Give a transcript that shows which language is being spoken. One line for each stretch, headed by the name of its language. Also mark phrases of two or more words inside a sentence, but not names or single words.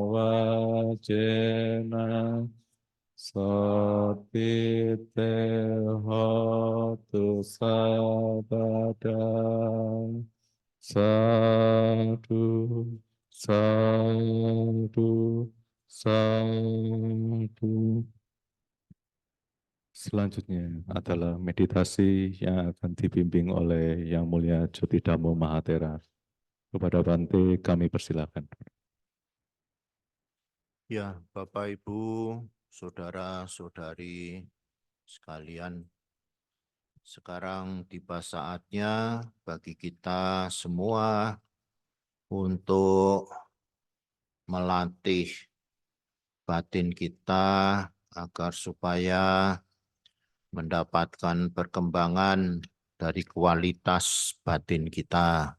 Pali: wajena Soti te hotu sabadang Sadu, sadu, sadu.
Indonesian: Selanjutnya adalah meditasi yang akan dibimbing oleh Yang Mulia Jotidhammo Mahatera. Kepada Bante kami persilakan. Ya, Bapak, Ibu, saudara-saudari sekalian, sekarang tiba saatnya bagi kita semua untuk melatih batin kita agar supaya mendapatkan perkembangan dari kualitas batin kita.